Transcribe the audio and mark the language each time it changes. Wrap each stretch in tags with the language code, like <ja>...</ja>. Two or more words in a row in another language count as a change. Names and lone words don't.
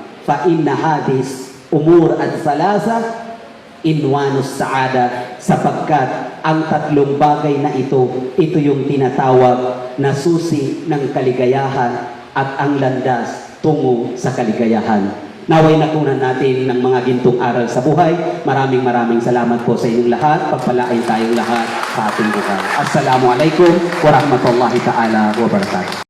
<ar>فإن هذه الأمور الثلاثة عنوان السعادة,</ar> <tl>sapagkat ang tatlong bagay na ito yung tinatawag na susi ng kaligayahan at ang landas tungo sa kaligayahan. Naway nakunan natin ng mga gintong aral sa buhay. Maraming salamat po sa inyong lahat. Pagpalain tayong lahat sa ating buhay.</tl> <ar>السلام عليكم ورحمة الله تعالى وبركاته.</ar>